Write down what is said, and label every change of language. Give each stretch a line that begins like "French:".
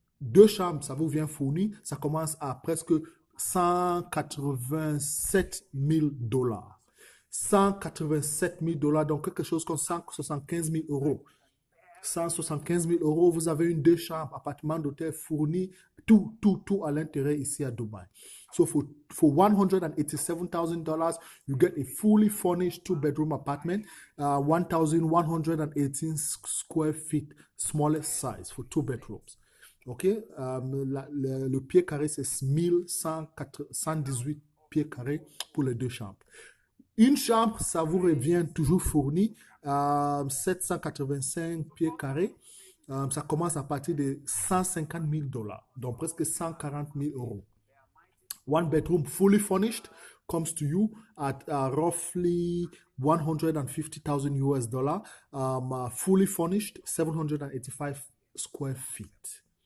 French: 2 chambres, ça vous vient fourni, ça commence à presque 187 000 $. 187 000 $, donc quelque chose comme 175 000 €. 175 000 €, vous avez une 2 chambres, appartement d'hôtel fourni, tout à l'intérieur ici à Dubaï.
English: So for $187,000, you get a fully furnished 2-bedroom apartment, 1,118 square feet, smallest size for 2 bedrooms.
French: Ok, le pied carré c'est 1118 pieds carrés pour les 2 chambres. Une chambre, ça vous revient toujours fourni, 785 pieds carrés. Ça commence à partir de 150 000 $, donc presque 140 000 €.
English: 1 bedroom fully furnished comes to you at roughly $150,000 US. Fully furnished, 785 square feet.